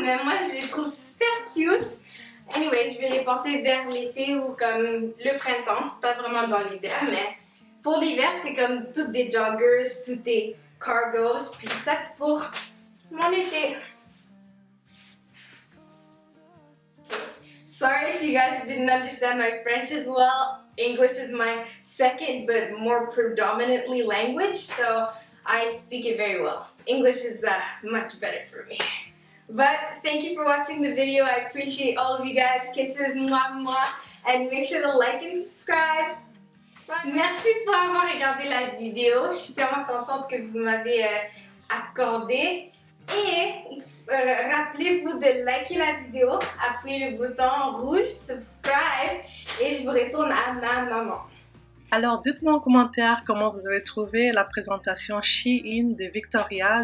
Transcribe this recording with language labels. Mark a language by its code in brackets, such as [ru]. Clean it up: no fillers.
[fr] Mais moi, je les trouve super cute. Anyway, je vais les porter vers l'été ou comme le printemps. Pas vraiment dans l'hiver, mais pour l'hiver, c'est comme toutes des joggers, toutes des cargos. Puis ça, c'est pour mon été. [en] Sorry if you guys didn't understand my French as well. English is my second but more predominantly language, so I speak it very well. English is much better for me. But thank you for watching the video. I appreciate all of you guys. Kisses, mwah, mwah. And make sure to like and subscribe. Bye. [fr] Merci pour avoir regardé la vidéo. Je suis tellement contente que vous m'avez accordé. Et rappelez-vous de liker la vidéo, appuyez le bouton rouge, subscribe, et je vous retourne à ma maman. Alors, dites-moi en commentaire comment vous avez trouvé la présentation Shein de Victoria.